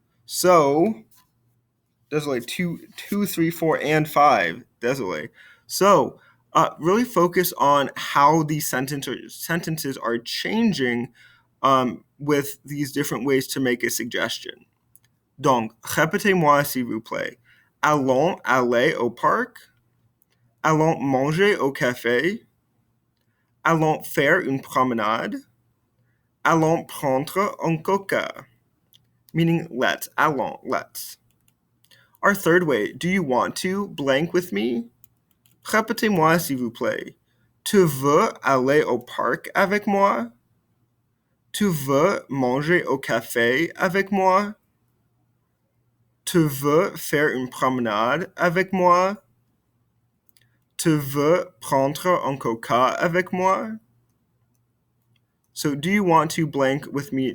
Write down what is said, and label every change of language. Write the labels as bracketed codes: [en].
[en] So, désolé, 2, 3, 4, and 5. Désolé. So, really focus on how these sentences are changing with these different ways to make a suggestion. [fr] Donc, répétez-moi s'il vous plaît. Allons aller au parc. Allons manger au café. Allons faire une promenade. Allons prendre un coca. [en] Meaning let's. [fr] Allons, let's. [en] Our third way, do you want to blank with me? [fr] Répétez-moi s'il vous plaît. Tu veux aller au parc avec moi? Tu veux manger au café avec moi? Tu veux faire une promenade avec moi? Tu veux prendre un coca avec moi? [en] So, do you want to blank with me?